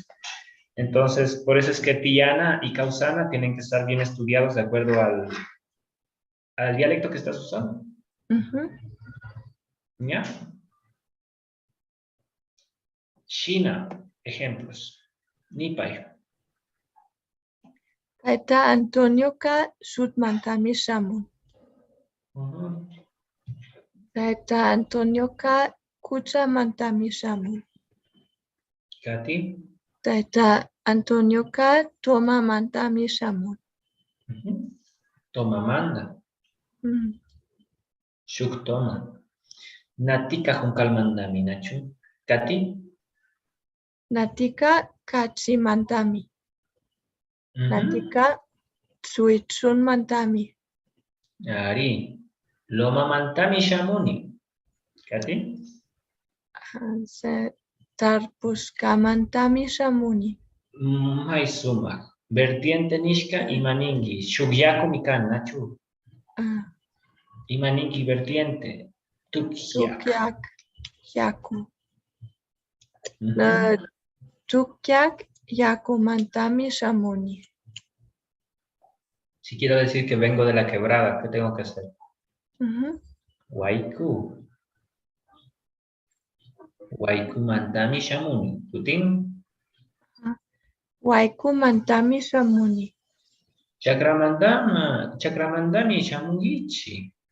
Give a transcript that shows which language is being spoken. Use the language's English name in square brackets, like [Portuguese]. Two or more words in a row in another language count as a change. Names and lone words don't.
[Spanish] Entonces, por eso es que Tiyana y Kausana tienen que estar bien estudiados de acuerdo al dialecto que estás usando. ¿Ya? China, ejemplos. [Quechua] Nipay. Kaita Antonio ka shutmantami shamun. Kaita Antonio ka kuchamantami shamun. Kati. Kaita Antonio ka tomamantami shamun. Toma manda. Shuk toma. Natika junkalmandami nachu. Kati. Natika kachimantami. Natika tsuichunmantami. Ari. Loma mantami shamuni. Kati. Tarpushkamantami shamuni. May sumak. Vertiente nishka imaningi. Shugyaku mikan nachu. Imaningi vertiente. Tukyak. Tukyak yaku. Tukyak yakumantami shamuni. [Spanish] Si quiero decir que vengo de la quebrada, ¿qué tengo que hacer? [Quechua] Waiku. Waiku mantami shamuni. ¿Tutin? Waiku mantami shamuni. Chakramandami shamungichi.